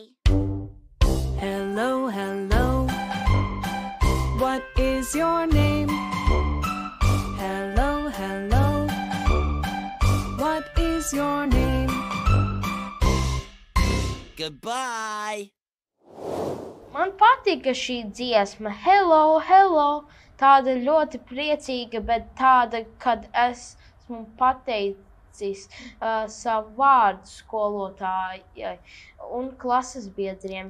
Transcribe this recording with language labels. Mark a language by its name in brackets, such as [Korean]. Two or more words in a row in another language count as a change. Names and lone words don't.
[English] Hello, hello, what is your name? Hello, hello, what is your name? Goodbye. [Latvian] Man patika šī dziesma. [English] Hello, hello. [Latvian] Tāda ļoti priecīga, bet tāda, kad esmu pateicis savu vārdu skolotājai un klases biedriem.